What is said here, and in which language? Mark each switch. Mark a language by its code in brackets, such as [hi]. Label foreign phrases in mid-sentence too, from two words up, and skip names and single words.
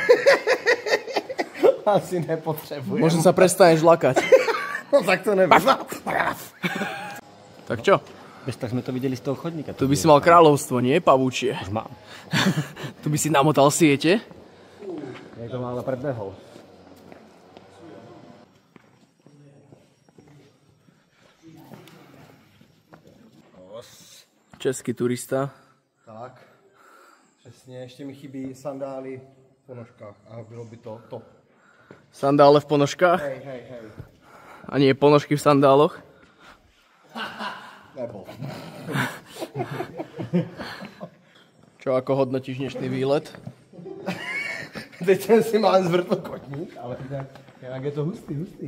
[cs] Asi nepotřebujem. [sk] Možno sa prestaneš lakať. [cs] No tak to nevím. [sk] Tak čo? [cs] Bez tak jsme to viděli z toho chodníka. [sk] Tu by si mal kráľovstvo, nie pavúčie. Už mám. Tu by si namotal siete. Jak to málo predbehol. [cs] Český turista. Tak, přesně, ještě mi chybí sandály v ponožkách a bylo by to top. [sk] Sandále v ponožkách? Hej. A nie ponožky v sandáloch? [cs] Nebo. [sk] Čo, ako hodnotíš dnešný výlet? [cs] Teď jsem si mal zvrtl kotník, ale jak je to hustý.